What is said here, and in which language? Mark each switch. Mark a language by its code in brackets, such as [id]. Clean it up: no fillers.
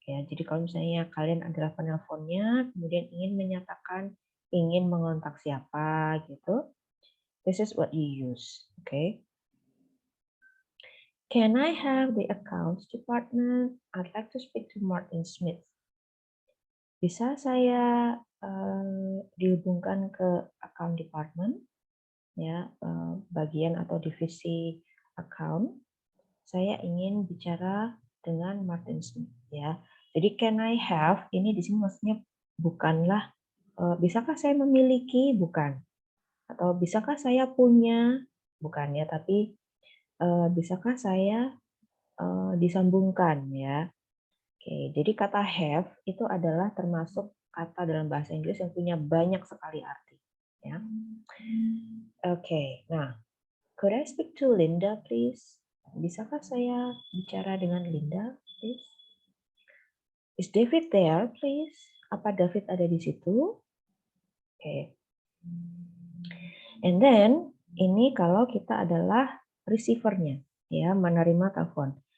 [id] Ya, jadi kalau misalnya kalian adalah penelponnya, kemudian ingin menyatakan ingin mengontak siapa gitu, [en] this is what you use. Okay. Can I have the accounts department? I'd like to speak to Martin Smith. [id] Bisa saya dihubungkan ke account department, ya, bagian atau divisi account. Saya ingin bicara dengan Martin Smith, ya. Jadi [en] can I have [id] ini di sini maksudnya bukanlah bisakah saya memiliki, bukan, atau bisakah saya punya, bukan, ya, tapi bisakah saya disambungkan, ya. Oke, jadi kata have itu adalah termasuk kata dalam bahasa Inggris yang punya banyak sekali arti, ya. Oke, nah, [en] could I speak to Linda, please? [id] Bisakah saya bicara dengan Linda, please? [en] Is David there, please? [id] Apa David ada di situ? Oke. [en] And then, [id] ini kalau kita adalah receiver-nya, ya, menerima telepon.